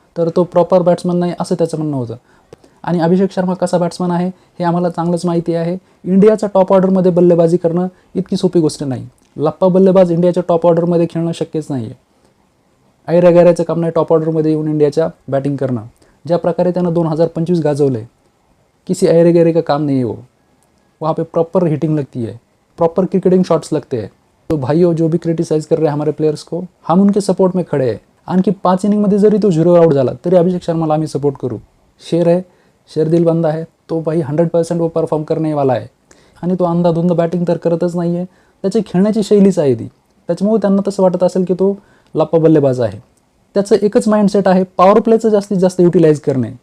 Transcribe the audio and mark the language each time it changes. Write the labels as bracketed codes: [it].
[mr] तर तो proper batsman नाही असं त्याचं म्हणणं होतं. आणि अभिषेक शर्मा कसा बॅट्समन आहे हे आम्हाला चांगलंच माहिती आहे. इंडियाच्या टॉप ऑर्डरमध्ये बल्लेबाजी करणं इतकी सोपी गोष्ट नाही. लप्पा बल्लेबाज इंडियाच्या टॉप ऑर्डरमध्ये खेळणं शक्यच नाही आहे. ऐरागैराचं काम नाही टॉप ऑर्डरमध्ये येऊन इंडियाच्या बॅटिंग करणं. ज्या प्रकारे त्यानं 2025 गाजवलं आहे, [hi] किसी ऐरे गैरे का काम नहीं है वो. वहाँ पे प्रॉपर हिटिंग लगती है, प्रॉपर क्रिकेटिंग शॉट्स लगते हैं. तो भाइयों जो भी क्रिटिसाइज कर रहे हैं हमारे प्लेयर्स को, हम उनके सपोर्ट में खड़े हैं. [mr] आणखी 5 इनिंगमध्ये जरी तो 0 आउट झाला तरी अभिषेक शर्माला आम्ही सपोर्ट करू. [hi] शेर है, शेरदिल बंदा है, तो भाई 100% वो परफॉर्म करने वाला आहे. [mr] आणि तो अंधाधुंद बॅटिंग तर करतच नाही आहे. त्याची खेळण्याची शैलीच आहे ती. त्याच्यामुळे त्यांना तसं वाटत असेल की तो लप्पा बल्लेबाज आहे. त्याचं एकच माइंडसेट आहे, पॉवर प्लेचं जास्तीत जास्त युटिलाइज करणे.